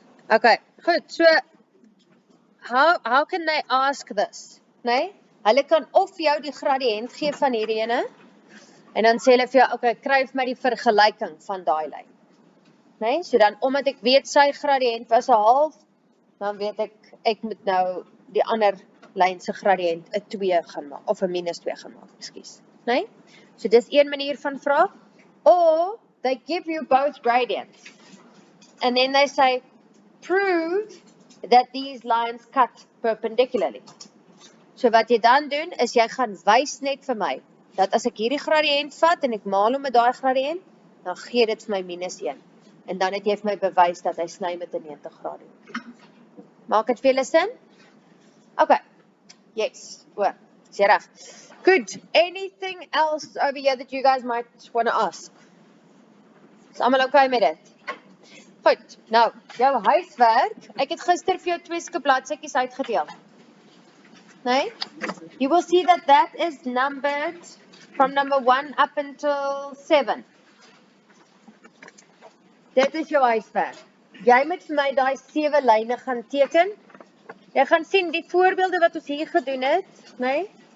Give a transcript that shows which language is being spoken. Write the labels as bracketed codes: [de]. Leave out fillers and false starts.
[en] Okay, goed, so, how can they ask this? [af] Nee? Hulle kan of jou die gradiënt gee van hierdie ene, en dan sê hulle vir jou, okay, kry vir my die vergelyking van daai lyn. Nee? So dan, omdat ek weet sy gradiënt was 'n half, dan weet ek moet nou die ander lyn se gradiënt 'n 2 gaan maak, of 'n minus 2 gaan maak, ekskuus. Nee? So dis een manier van vra. [en] Or, they give you both gradients. And then they say, prove that these lines cut perpendicularly. [af] So wat jy dan doen, is jy gaan wys net vir my, dat as ek hierdie gradiënt vat, en ek maal hom met daai gradiënt, dan gee dit vir my minus 1. En dan het jy vir my bewys dat hy sny met 'n 90 grade. Maak dit vir julle sin? Okay. Yes. Is jy reg? Good. [en] Anything else over here that you guys might want to ask? [af] Is almal okay met dit? Goed. Nou, jou huiswerk. Ek het gister vir jou 2 skepbladsytjies uitgedeel. Nee? [en] You will see that is numbered from number 1 up until 7. [af] Dit is jou huiswerk. Jy moet vir my daai 7 lyne gaan teken. Jy gaan sien die voorbeelde wat ons hier gedoen het, nee?